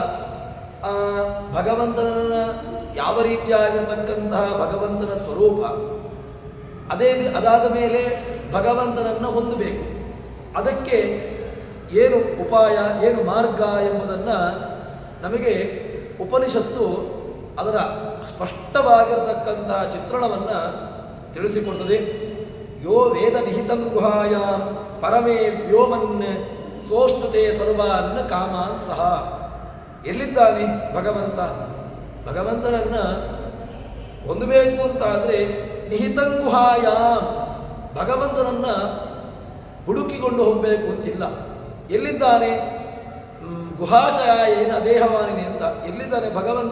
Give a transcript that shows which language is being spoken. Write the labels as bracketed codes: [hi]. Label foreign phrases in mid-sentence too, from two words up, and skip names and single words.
[kn] ಭಗವಂತನನ್ನು ಯಾವ ರೀತಿಯಾಗಿರತಕ್ಕಂತಹ ಭಗವಂತನ ಸ್ವರೂಪ, ಅದಾದ ಮೇಲೆ ಭಗವಂತನನ್ನು ಹೊಂದಬೇಕು, ಅದಕ್ಕೆ ಏನು ಉಪಾಯ ಏನು ಮಾರ್ಗ ಎಂಬುದನ್ನು ನಮಗೆ ಉಪನಿಷತ್ತು ಅದರ ಸ್ಪಷ್ಟವಾಗಿರತಕ್ಕಂತಹ ಚಿತ್ರಣವನ್ನು ತಿಳಿಸಿಕೊಡ್ತದೆ. [sa] ಯೋ ವೇದ ನಿಹಿತಂ ಗುಹಾಯಾಂ ಪರಮೇ ವ್ಯೋಮನ್ ಸೋಷ್ಣತೆ ಸರ್ವಾನ್ ಕಾಮಾನ್ ಸಹ. [kn] ಎಲ್ಲಿದ್ದಾನೆ ಭಗವಂತ? ಭಗವಂತನನ್ನು ಹೊಂದಬೇಕು ಅಂತಾದರೆ [sa] ನಿಹಿತಂ ಗುಹಾಯಾಂ, [kn] ಭಗವಂತನನ್ನು ಹುಡುಕಿಕೊಂಡು ಹೋಗಬೇಕು ಅಂತಿಲ್ಲ. ಎಲ್ಲಿದ್ದಾನೆ? [sa] ಗುಹಾಶಯ ಏನ ದೇಹವಾನಿನಿ [kn] ಅಂತ ಎಲ್ಲಿದ್ದಾನೆ ಭಗವಂತ?